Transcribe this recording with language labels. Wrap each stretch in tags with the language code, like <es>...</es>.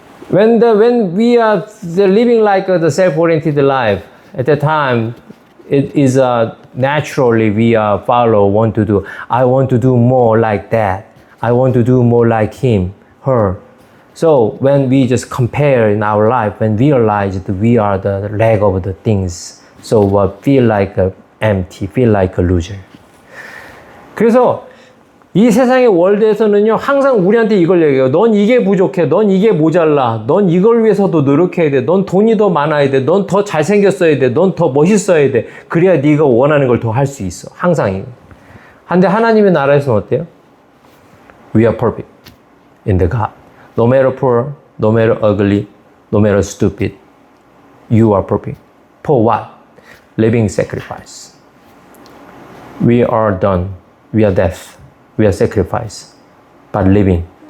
<en>When we are living like the self-oriented life, at the time, it is naturally we want to do. I want to do more like that. I want to do more like him, her. So when we just compare in our life and realize that we are the lack of the things, so feel like empty, feel like a loser.</en> <ko>그래서 이 세상의 월드에서는요, 항상 우리한테 이걸 얘기해요. 넌 이게 부족해. 넌 이게 모자라. 넌 이걸 위해서도 노력해야 돼. 넌 돈이 더 많아야 돼. 넌 더 잘생겼어야 돼. 넌 더 멋있어야 돼. 그래야 네가 원하는 걸 더 할 수 있어. 항상 이거. 근데 하나님의 나라에서는 어때요?</ko> <en>We are perfect in the God. No matter poor, no matter ugly, no matter stupid, you are perfect. For what? Living sacrifice. We are done. We are death. We are sacrifice. But living.</en>